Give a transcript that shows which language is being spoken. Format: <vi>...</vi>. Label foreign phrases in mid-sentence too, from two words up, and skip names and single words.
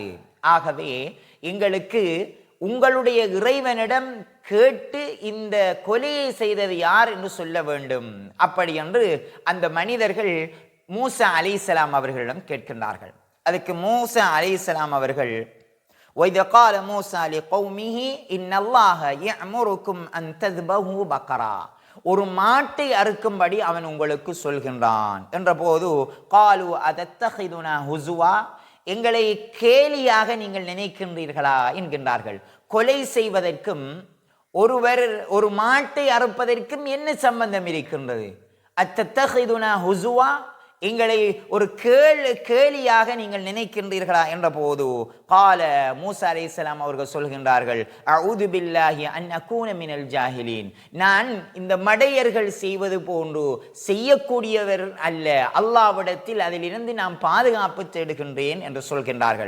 <ta>ஆகவே எங்களுக்கு உங்களுடைய இறைவனிடம் கேட்டு இந்த கொலையை செய்தது யார் என்று சொல்ல வேண்டும். அப்படி என்று அந்த மனிதர்கள் மூசா அலைஹிஸ்ஸலாம் அவர்களிடம் கேட்கின்றார்கள். அதுக்கு மூசா அலைஹிஸ்ஸலாம் அவர்கள்</ta> <ar>وَإِذْ قَالَ مُوسَى لِقَوْمِهِ إِنَّ اللَّهَ يَأْمُرُكُمْ أَن تَذْبَحُوا بَقَرَةً,</ar> <ta>ஒரு மாட்டை அறுக்கும்படி அவன் உங்களுக்கு சொல்கின்றான் என்ற போது</ta> <ar>قَالُوا أَتَتَّخِذُنَا هُزُوًا,</ar> <ta>எங்களை கேலியாக நீங்கள் நினைக்கின்றீர்களா என்கின்றார்கள். கொலை செய்வதற்கும் ஒருவர் ஒரு மாட்டை அறுப்பதற்கும் என்ன சம்பந்தம் இருக்கின்றது?</ta> <ar>أتتخذنا هزوا,</ar> <ta>எங்களை ஒரு கேலியாக நீங்கள் நினைக்கின்றீர்களா என்ற போது கால மூசா அலைஹிஸ்ஸலாம் அவர்கள் சொல்கின்றார்கள்,</ta> <ar>أعوذ بالله أن أكون من الجاهلين,</ar> <ta>நான் இந்த மடையர்கள் செய்வது போன்று செய்யக்கூடியவர் அல்ல, அல்லாஹ்விடத்தில் அதிலிருந்து நான் பாதுகாப்பு தேடுகின்றேன் என்று சொல்கின்றார்கள்.</ta>